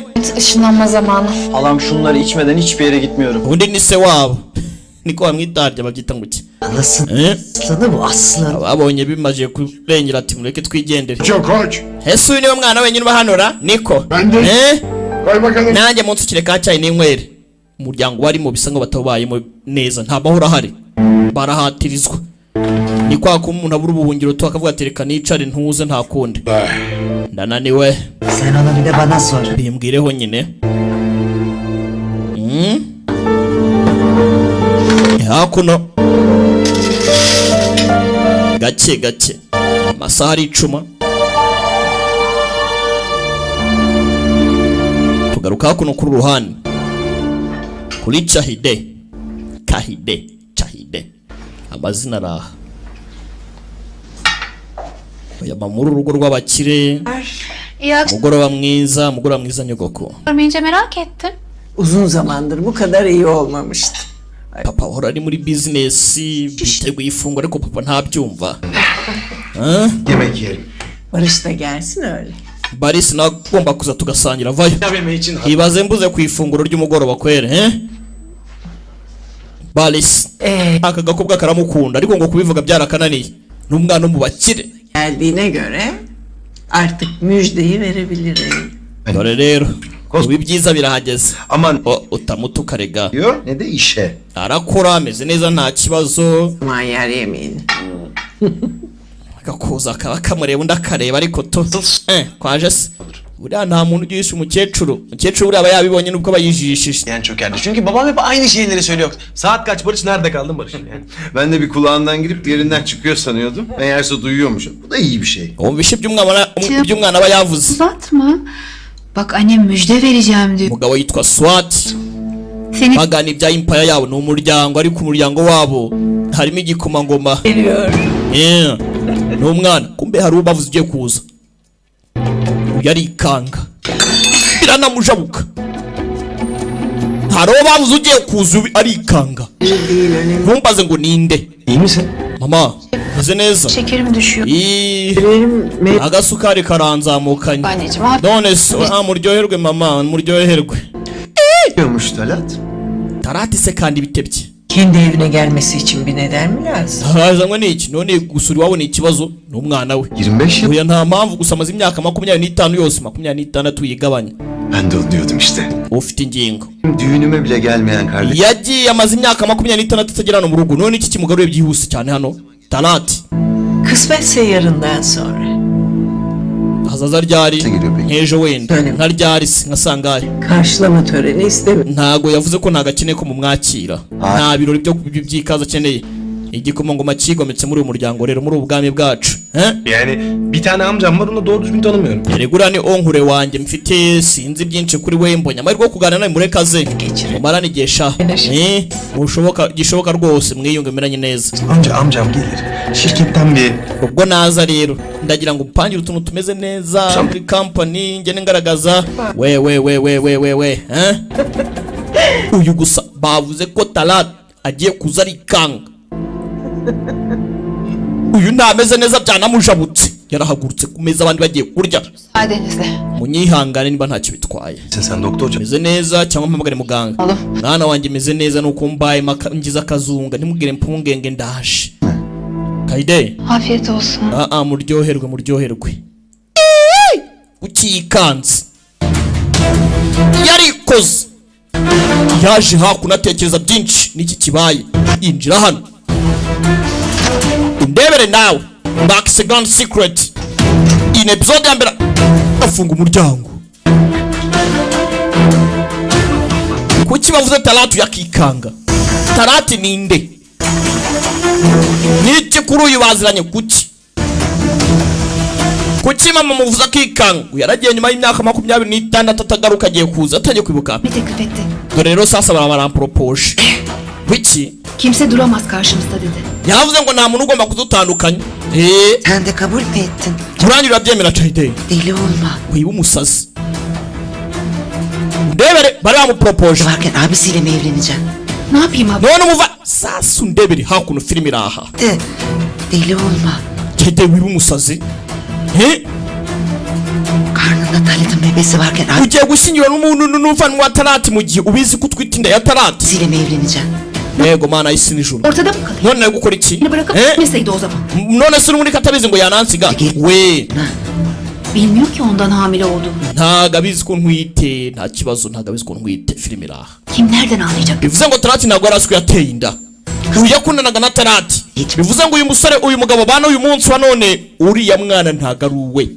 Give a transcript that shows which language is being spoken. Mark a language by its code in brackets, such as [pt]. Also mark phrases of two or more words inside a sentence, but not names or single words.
[tr] Işınlanma zamanı. halam şunları içmeden hiçbir yere gitmiyorum. [rw] undi ni se wabo niko bamwitarya babyita ngo iki [tr] Aslanı bu aslan. [rw] babonye bimaze kurengera ati mureke twigendere [tr] Çok hoş. [rw] ese uyu niwe mwana wenyine ubahanura niko [tr] Ben de. Koy bakalım. [rw] nanjye munsi ukire ka cyayi n'inywere umuryango barimo bisa ngo batabayemo neza nta mahoro ahari barahatirizwa ni kwa ko umuntu abura ubuhungiro tu akavuga ati reka nicare ntuze nta kundi ndananiwe [tr] Sen onu bir de bana sor. [rw] bimbwireho nyine hakuno gake gake amasaha aricuma. Tugaruka hakuno kuri ruhande kuri Cahide amazina araha yaba muri urugo rw'abakire. [tr] İyi [rw] Mugoroba mwiza nyogoko. [tr] akşamlar merak ettim. Uzun zamandır bu kadar iyi olmamıştı. [rw] Papa ahora ari muri business biteguye ifunguro ariko papa ntabyumva. [tr] Yemek yiyelim. Barış da gelsin öyle. [rw] Baris nagomba kuza tugasangira vayo. Hibaze mbuze ku ifunguro ry'umugoroba kwere Baris aka gakobwa karamukunda ariko ngo kubivuga byarakananiye. N'umwana mu bakire. [tr] Geldiğine göre artık müjdeyi verebilirim. [rw] Dore rero ubu byiza birahageze. [tr] Aman [rw] utamutuka rega. [tr] diyor ne de işe. [rw] Arakora ameze neza nta kibazo. [tr] Manyar yemeğini. [rw] Gakuza akaba kamureba undi akareba ariko kwaje se buriya nta muntu ugisha umukecuru buriya aba yabibonye nubwo bayijishije. [tr] Yani çökerdi. Çünkü babam hep aynı şeyleri söylüyor. Saat kaç Barış? Nerede kaldın Barış? Yani. Ben de bir kulağından girip diğerinden çıkıyor sanıyordum. Meğerse duyuyormuş. Bu da iyi bir şey. [rw] Umva işi by'umwana aba yavuze. [tr] Uzatma. Bak annem müjde vereceğim diyor. [rw] Umugabo yitwa Swat. [tr] Seni [rw] Bagana ibya impaya yabo ni umuryango ariko umuryango wabo harimo igikomangoma. [tr] Geliyor. [rw] N'umwana kumbe hari ubavuze ugiye kuza. Uyu arikanga biranamujabuka. Hari ubavuze ugiye kuza arikanga. Ntumbaze ngo ninde. [tr] İyi misin? [rw] Mama meze neza. [tr] şekerim düşüyor. [rw] Agasukari karanzamukanye. [tr] Anneciğim abi. [rw] None se muryoherwe mama muryoherwe. [tr] Diyormuş Talat. [rw] Tarat ise kandi bitebye. [tr] Kendi evine gelmesi için bir neden mi lazım? [rw] Hazanywe n'iki none gusura iwabo ni ikibazo n'umwana we. [tr] 25 yıl. [rw] Oya nta mpamvu gusa amaze imyaka 25 yose 26 yigabanya. [tr] Ben de onu diyordum işte. [rw] Ufite ingingo. [tr] Düğünüme bile gelmeyen kardeşim. [rw] Yagiye amaze imyaka 26 atagera no mu rugo none iki kimugaruye byihuse cyane hano. [tr] Talat. Kısmetse yarından sonra. [rw] Hazaza ryari [tr] Geliyor peki. [rw] nk'ejo wenda [tr] Öyle mi? [rw] nka ryari nka sangahe. [tr] Karşılama töreni istemiyorum. [rw] Ntago yavuze ko ntagakeneye ko mumwakira. Nta birori byo by'ikaza akeneye. Igikomangoma kigometse muri uyu muryango rero muri ubwami bwacu. [tr] Yani bir tane amcam var, onu doğru düzgün tanımıyorum. [rw] Regura ni onkure wanje mfite sinzi byinshi kuri we mbonye amahirwe kuganira nawe murekaze. Umarana igesha. Gishoboka rwose mwiyunge meranye neza. [tr] Amcam gelir. Şirketten bir... [rw] Ubwo naza rero ndagira ngo upangire utuntu tumeze neza muri company ngene ngaragaza we uyu gusa bavuze ko Talat agiye kuza arikanga. Uyu ntameze neza byanamujabutse yarahagurutse ku meza abandi bagiye kurya. [tr] Müsaadenizle. [rw] Munyihangane niba ntacyo bitwaye. [tr] Sen doktorca. [rw] Meze neza cyangwa mpamagare muganga. Mwana wanjye meze neza nuko mbaye ngize akazunga ntimugire mpungenge ndaje. [tr] Kaide. Afiyet olsun. [rw] Muryoherwe. Ukikanze. Yarikoze. Yaje hakuno atekereza byinshi niki kibaye. Injira hano. Ndebere nawe. [en] Back second secret. In episode [rw] ya mbere [en] afunga umuryango. [rw] Kuki bavuze Talatu yakikanga? Talati ninde? Niki kuri uyu baziranye kuki? Kuki mama muvuza akikanga? Yaragiye nyuma y'imyaka 26 atagaruka agiye kuza atangiye kwibuka. [tr] Bir teklif etti. [rw] Dore rero sasa barampropose. Wiki? [tr] Kimse duramaz karşımızda dedi. [rw] Yavuze ngo nta muntu ugomba kudutandukanya. [tr] Sen de kabul mü ettin? [rw] Turangira urabyemera Cahide. [tr] Deli olma. [rw] Wiba umusazi. Ndebere bari bamupropose. [tr] Varken abisiyle mi evleneceksin? Ne yapayım abi? [rw] None umuva sasa ndebere hakuno film iraha. [tr] Deli olma. [rw] Cahide wiba umusazi. [tr] Karnında Talat'ın bebesi varken [rw] Ugiye gushyingira n'umuntu n'uvanwa wa Talati mu gihe ubizi ko utwite inda ya Talati. [tr] abisiyle mi evleneceksin? [rw] Yego mana isi nijoro. [tr] Ortada mı kalıyor? [rw] None gukora iki? [tr] Beni bırakıp gitmeseydi o zaman. [rw] None se muri katabizi ngo yanansiga. We. [tr] Bilmiyor ki ondan hamile olduğumu. [rw] Ntago abizi ko ntwite, nta kibazo ntago abizi ko ntwite film iraha. [tr] Kim nereden anlayacak? [rw] Bivuze ngo Talati ntago yaraswe yateye inda. Uyu yakundanaga na Talati. Bivuze ngo uyu musore uyu mugabo bana uyu munsi wa none uriya mwana ntago ari uwe.